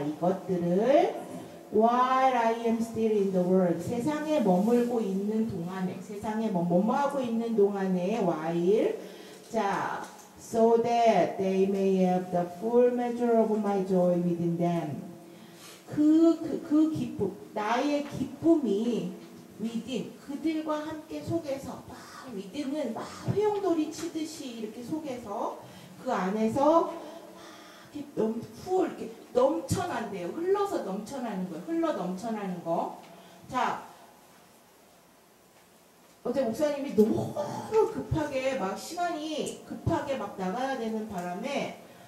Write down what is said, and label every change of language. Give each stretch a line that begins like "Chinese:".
Korean: 이것들을
English: while I am still in the world.
Korean: 세상에 머물고 있는 동안에, 세상에 뭐하고 있는 동안에 while.
English: 자, so that they may have the full measure of my joy within them.
Korean: 그 기쁨, 나의 기쁨이 within, 그들과 함께 속에서 막 within은 막 회용돌이 치듯이 이렇게 속에서 그 안에서 이렇게 넘쳐난대요. 흘러서 넘쳐나는 거예요. 흘러 넘쳐나는 거. 자, 어제 목사님이 너무 급하게 막 시간이 급하게 막 나가야 되는 바람에